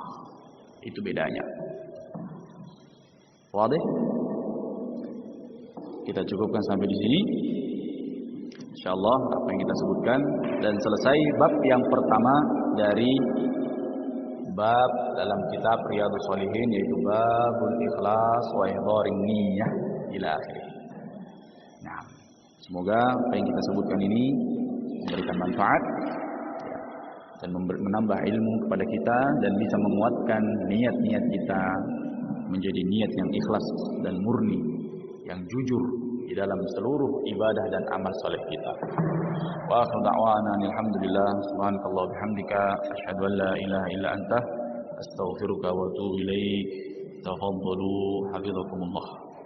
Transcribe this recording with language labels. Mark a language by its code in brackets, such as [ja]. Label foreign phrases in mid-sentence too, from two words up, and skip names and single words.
[id] Itu bedanya. Wadih? Kita cukupkan sampai di sini. Insyaallah apa yang kita sebutkan dan selesai bab yang pertama dari bab dalam kitab Riyadhus Shalihin, yaitu [ar] باب الإخلاص وإحضار النية إلى آخره. [id] Nah, semoga apa yang kita sebutkan ini memberikan manfaat dan menambah ilmu kepada kita dan bisa menguatkan niat-niat kita menjadi niat yang ikhlas dan murni, yang jujur di dalam seluruh ibadah dan amal saleh kita. [ar] وآخر دعوانا الحمد لله سبحانك بحمدك أشهد أن لا إله إلا أنت أستغفرك وأتوب إليك. تفضلوا حفظكم الله.